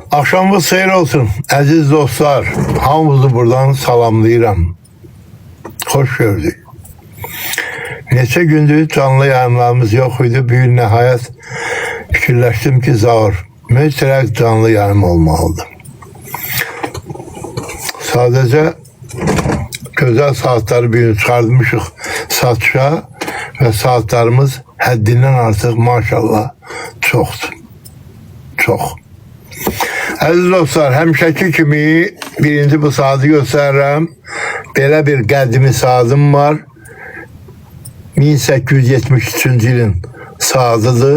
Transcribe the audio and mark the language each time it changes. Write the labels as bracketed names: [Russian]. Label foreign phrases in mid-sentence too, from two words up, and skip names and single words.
[Azerbaijani] Akşamınız xeyir olsun əziz dostlar. Hamınızı buradan salamlayıram. [Turkish] Hoş gördük. [Azerbaijani] Neçə gündür canlı yayımlarımız [Turkish] yok idi. [Azerbaijani] Bir gün nəhayət fikirləşdim ki, Zaur mütləq canlı yayım olmalıdır. [Turkish] Sadece güzel saatleri [Azerbaijani] bir gün çıxartmışıq satışa [Turkish] ve saatlerimiz [Azerbaijani] həddindən artıq maşallah çoxdur. Çox. Əziz dostlar, həmişəki kimi birinci bu saatı göstərirəm. Belə bir qədimi saatim var. 1873-cü ilin saatıdır.